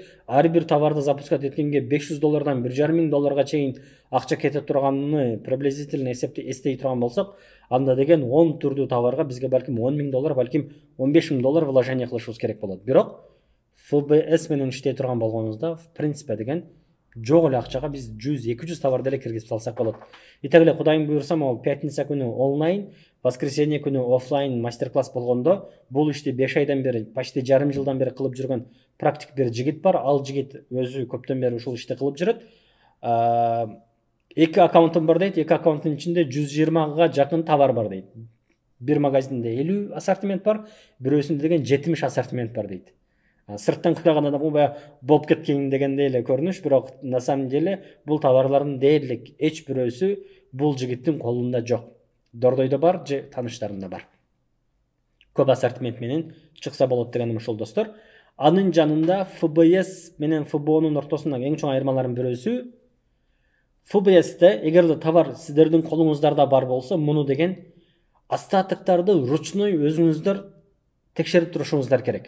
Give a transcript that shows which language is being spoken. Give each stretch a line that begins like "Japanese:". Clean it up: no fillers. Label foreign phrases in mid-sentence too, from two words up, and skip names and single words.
Kyrgyz: Ар бир товарды запускать эткенге $500 $1,500 чейин акча кете турганын приблизительно эстей турган болсок, анда деген 10 түрдүү товарга бизге балким $10,000, балким $15,000 вложение кылышыбыз керек болот. Бирок FBS менен иштей турган болгонубузда,
Russian: в принципе
Kyrgyz: деген жок эле акчага биз 100-200 товарды эле киргизип салсак болот. Итак эле Кудайым буйрса, могу пятница күнү онлайн воскресенье күнү офлайн мастер класс болгондо бул ишти 5 айдан бери, почти жарым жылдан бери кылып жүргөн практик бир жигит бар. Ал жигит өзү көптөн бери ушул ишти кылып жүрөт. 2 аккаунтум бар дейт. 2 аккаунттун ичинде 120га жакын товар бар дейт. Bir магазинде 50 ассортимент бар, бирөөсүндө деген 70 ассортимент бар дейт. Сырттан караганда бул баягы болуп кеткен дегендей эле көрүнүш, бирок
Russian: на самом деле
Kyrgyz: бул товарлардын дээрлик эч бирөөсү бул жигиттин колунда жок. Дордойдо бар же тааныштарында бар. Көп ассортимент менен чыкса болот дегеним ушул достор. Анын жанында FBS менен FBO'нун ортосундагы эң чоң айырмалардын бирөөсү, FBS'те эгерде товар сиздердин колуңуздарда бар болсо, муну деген остатоктарды ручной өзүңүздөр текшерип турушуңуздар керек.